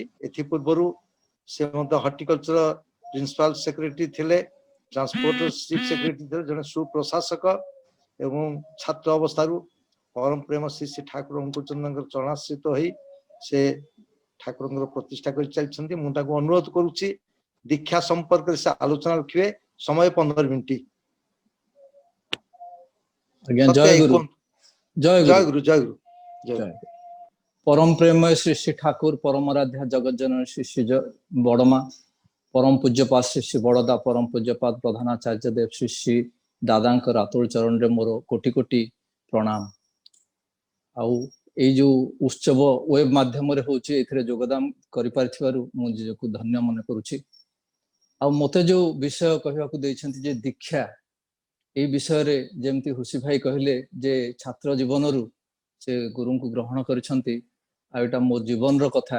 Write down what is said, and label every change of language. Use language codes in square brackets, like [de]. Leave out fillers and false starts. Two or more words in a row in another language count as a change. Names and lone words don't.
[or] ଏଥିପୂର୍ବରୁ ସେ ମଧ୍ୟ [en] horticulture principal secretary [or] ଥିଲେ, [en] transport chief secretary [or] ଥିଲେ, ଜଣେ ସୁପ୍ରଶାସକ ଏବଂ ଛାତ୍ର ଅବସ୍ଥାରୁ ପରମ ପ୍ରେମ ଶ୍ରୀ ଶ୍ରୀ ଠାକୁର ଚନ୍ଦ୍ରଙ୍କର ଚରଣାଶ୍ରିତ ହୋଇ ସେ ଠାକୁରଙ୍କର ପ୍ରତିଷ୍ଠା କରି ଚାଲିଛନ୍ତି। ମୁଁ ତାଙ୍କୁ ଅନୁରୋଧ କରୁଛି ଦୀକ୍ଷା ସମ୍ପର୍କରେ ସେ ଆଲୋଚନା ରଖିବେ। ସମୟ 15 ମିନିଟ। ଆଜ୍ଞା ଜୟ ଗୁରୁ। ଜୟ ଜୟ ଗୁରୁ। ଗୁରୁ ଜୟ ଗୁରୁ। ପରମ ପ୍ରେମୟ ଶ୍ରୀ ଶ୍ରୀ ଠାକୁର ପରମାରାଧ୍ୟା ଜଗଜ୍ଜନନୀ ଶ୍ରୀ ଶ୍ରୀ ବଡ଼ମା ପରମ ପୂଜ୍ୟପାଦ ଶ୍ରୀ ଶ୍ରୀ ବଡ଼ଦା ପରମ ପୂଜ୍ୟପାଦ ପ୍ରଧାନାଚାର୍ଯ୍ୟ ଦେବ ଶ୍ରୀ ଶ୍ରୀ ଦାଦାଙ୍କର ଅତୁଳ ଚରଣରେ ମୋର କୋଟି କୋଟି ପ୍ରଣାମ। ଆଉ ଏହି ଯେଉଁ ଉତ୍ସବ ୱେବ ମାଧ୍ୟମରେ ହେଉଛି ଏଥିରେ ଯୋଗଦାନ କରିପାରିଥିବାରୁ ମୁଁ ନିଜକୁ ଧନ୍ୟ ମନେ କରୁଛି। ଆଉ ମୋତେ ଯେଉଁ ବିଷୟ କହିବାକୁ ଦେଇଛନ୍ତି ଯେ ଦୀକ୍ଷା ଏହି ବିଷୟରେ ଯେମିତି ହୁସି ଭାଇ କହିଲେ ଯେ ଛାତ୍ର ଜୀବନରୁ ସେ ଗୁରୁଙ୍କୁ ଗ୍ରହଣ କରିଛନ୍ତି ଆଉ ଏଇଟା ମୋ ଜୀବନର କଥା।